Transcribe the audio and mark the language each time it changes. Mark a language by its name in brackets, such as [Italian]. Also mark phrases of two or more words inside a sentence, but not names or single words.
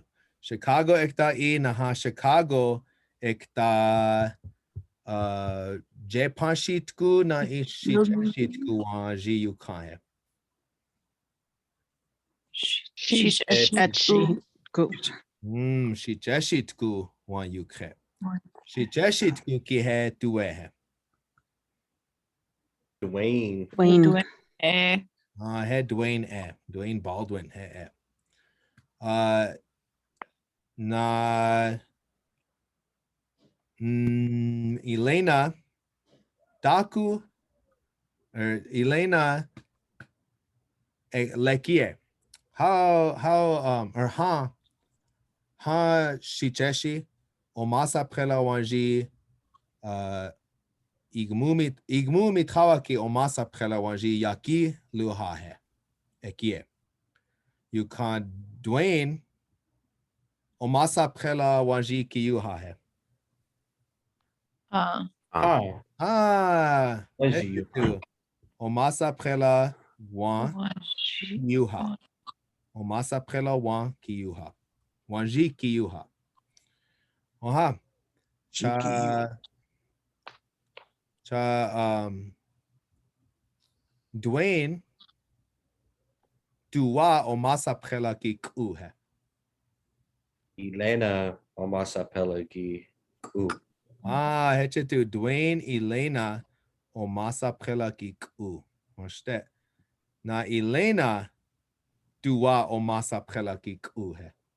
[Lakota] Chicago ektá naha Chicago ektá Jepanshitku na ishitku waŋží yuhá. Shitku. Shitku waŋ yuhá. Shitku ki he tuwahe. Dwayne. Wayne. He Dwayne Dwayne Baldwin he. Na Elena Daku or Elena Lakļól'iya. How or ha shicheshi omás'apjetela waŋží Igmú mitchawa ki omás'apjetela waŋží yaki luhahe ekie. [English] You can [Lakota] Dwayne omás'apjetela waŋží ki yuhá. Waŋží yuhá. Omás'apjetela waŋ yuhá. Omás'apjetela waŋ ki yuhá. Waŋží ki yuhá. Aha. Dwayne tuwa omás'apjetela ki k'uhe. Elena omás'apjetela ki k'u. Héčha tú Dwayne Elena omás'apjetela ki k'u. Moshte. Na Elena tuwa omás'apjetela ki k'uhe.